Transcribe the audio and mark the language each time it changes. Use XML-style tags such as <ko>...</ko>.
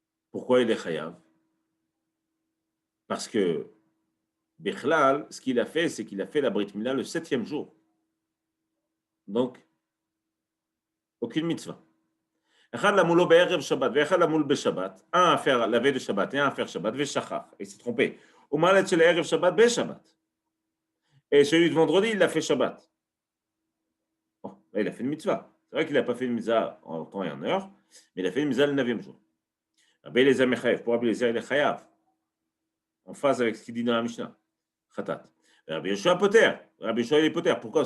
<fr>Pourquoi il est chayav? Parce que, Bichlal, ce qu'il a fait, c'est qu'il a fait la Brit Mila le 7e jour. Donc, aucune mitzvah.</fr> <he>אחד למולו בערב שבת ואחד למול בשבת,</he> <fr>un à faire la veille de Shabbat et un à faire Shabbat, ושכח, il s'est trompé.</fr> <he>הוא מעלה של הערב שבת בשבת.</he> <fr>Et celui de vendredi, il l'a fait Shabbat. Bon, là, il a fait une mitzvah. C'est vrai qu'il n'a pas fait une mitzvah en temps et en heure, mais il a fait une mitzvah le 9e jour. Rabbi Eliezer Mechayev, pour Rabbi Eliezer, il est chayav, en phase avec ce qu'il dit dans la Mishnah. Khatat. Rabbi Yoshua Poter. Rabbi Yoshua, il est Poter. Pourquoi?</fr>